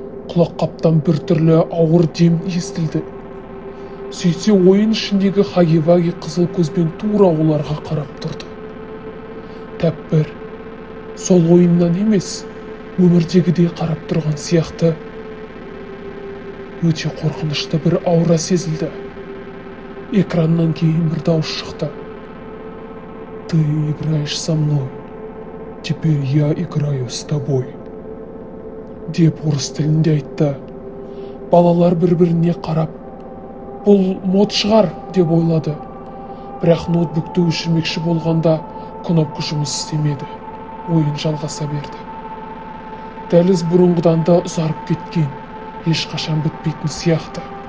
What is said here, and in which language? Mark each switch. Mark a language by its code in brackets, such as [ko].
[kk] Құлақ қаптан бір түрлі ауыр дем естілді. Сөйтсе ойын ішіндегі Хаги-Ваги қызыл көзбен тура оларға қарап тұрды. Тәппір сол ойыннан емес, өмірдегідей қарап тұрған сияқты. Өте қорқынышты бір аура сезілді. Экраннан кейін бір дауыс шықты. [ru] «Ты играешь со мной, теперь я играю с тобой», [kk] деп орыс тілінде айтты. Балалар бір-біріне қарап, бұл мод шығар деп ойлады. Бірақ ноутбукты өшірмекші болғанда кнопка жұмыс істемеді. Ойын жалғаса берді. Дәліз бұрынғыдан да ұзарып кеткен, ешқашан бітпейтін сияқты.